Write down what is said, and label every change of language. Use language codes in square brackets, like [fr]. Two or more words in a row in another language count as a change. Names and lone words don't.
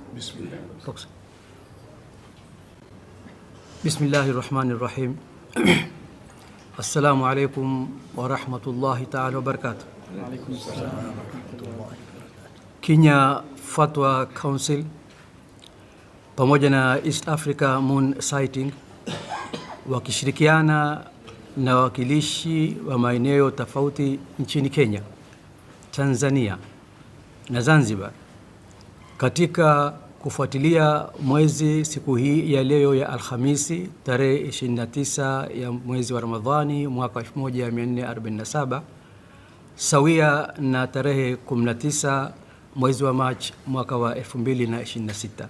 [ar] بسم الله الرحمن الرحيم. السلام عليكم ورحمة الله تعالى وبركاته. [sw] Kenya Fatwa Council pamoja na East Africa Moon Sighting wakishirikiana na wakilishi wa maeneo tofauti nchini Kenya, Tanzania na Zanzibar katika kufuatilia mwezi siku hii ya leo ya Alhamisi tarehe 29 ya mwezi wa Ramadhani mwaka 1447 sawia na tarehe 19 mwezi wa Machi mwaka wa 2026.